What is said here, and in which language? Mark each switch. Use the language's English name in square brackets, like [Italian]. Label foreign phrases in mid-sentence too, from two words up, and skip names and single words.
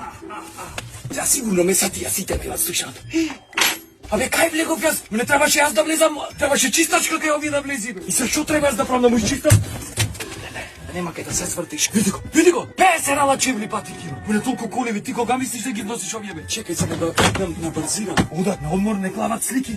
[Macedonian] Ja sigurno me sad ja si tebe vas slušat. Абе, кај влегов јас? Не требаше јас да влезам, требаше чистачка кај овие да влези. И се што треба јас да правам да му изчистам? Нема кај да се свртиш. Види го, 50 рала чевли пати кило. Мене толку колеви, ти кога мислиш да ги носиш овие бе? Чекај сега да идам на брзина. Одат на одмор, не клават слики.